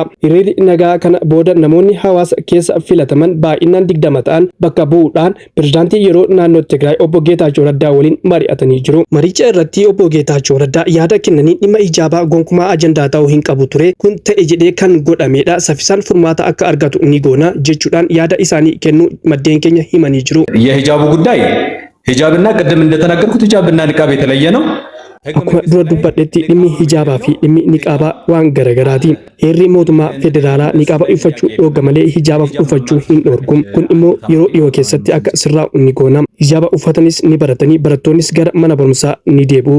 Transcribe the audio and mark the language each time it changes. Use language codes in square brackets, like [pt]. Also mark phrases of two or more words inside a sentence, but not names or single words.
[om] Hiriirri nagaa kana booda namoonni hawaasa keessa filataman baay'inaan 20 ta'an bakka bu'uudhaan pirezidaantii yeroo naannoo Tigraay obbo Geetaachoo Raddaa waliin mari'atanii jiru. Maricha irratti obbo Geetaachoo Raddaa yaada kennanii dhimma hijaabaa gonkumaa ajandaa ta'uu hin qabu ture. Kun ta'e jedhee kan godhamedha. Saffisaan furmaata akka argatu ni goona jechuudhaan yaada isaanii kennuu maddeen keenya himanii jiru. [am] የሂጃቡ ጉዳይ ሂጃብና ቅድም እንደተናገርኩት ሂጃብና ንቃብ የተለየ ነው። [om] Akkuma dura dubbadhetti dhimmi hijaabaa fi dhimmi niqaabaa waan garagaraati. Heerri mootummaa federaalaa niqaaba uffachuu dhorga malee hijaabaaf uffachuu hin dhorgu. Kun immoo yeroo dhiyoo keessatti akka sirraa'u ni goona. Hijaaba uffatanis ni baratanii barattoonnis gara mana barumsaa ni deebi'u.